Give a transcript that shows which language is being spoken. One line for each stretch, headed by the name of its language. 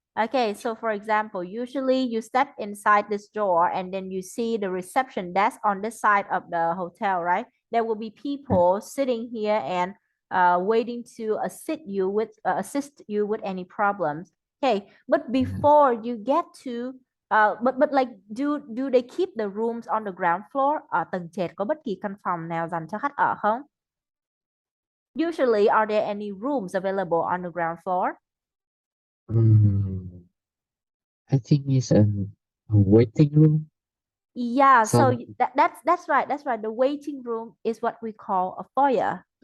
English: Okay, so for example, usually you step inside this door and then you see the reception desk on this side of the hotel, right? There will be Yeah, people sitting here and waiting to assist you with any problems. Okay, but yes. before you get to but like do they keep the rooms on the ground floor?
Vietnamese: Ở tầng trệt có bất kỳ căn phòng nào dành cho khách ở không?
English: Usually, are there any rooms available on the ground floor? Mm, I think it's a waiting room. Yeah, so Some that's right. That's right. The waiting room is what we call a foyer.